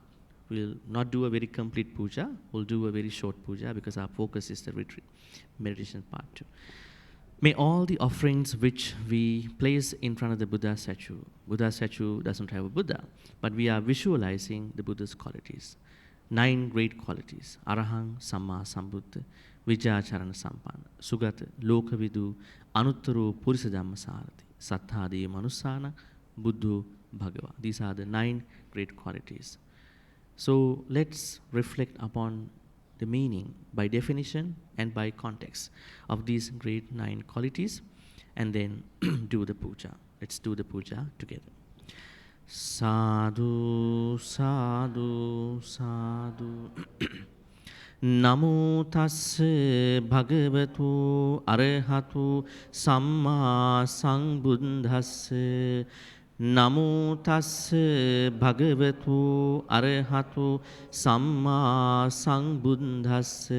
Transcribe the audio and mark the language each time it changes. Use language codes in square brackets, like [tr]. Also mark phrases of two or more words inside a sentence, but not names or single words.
[en] We'll not do a very complete puja, we'll do a very short puja because our focus is the retreat, meditation part too. May all the offerings which we place in front of the Buddha statue doesn't have a Buddha, but we are visualizing the Buddha's qualities. 9 great qualities. [pi] Arahang, Samma, Sambuddha, Vijacharana Sampanna, Sugata, Lokavidu, Anuttaro, Purisa Dhammasarati, Satthadi, Manusana, Buddhu, Bhagava. [en] These are the 9 great qualities. So let's reflect upon the meaning by definition and by context of these great 9 qualities and then do the puja. Let's do the puja together. [pi] Sadhu, sadhu, sadhu. Namo tassa bhagavatu arahatu samma sambuddhassa. Namo tassa bhagavatu arahatu samma sambuddhassa.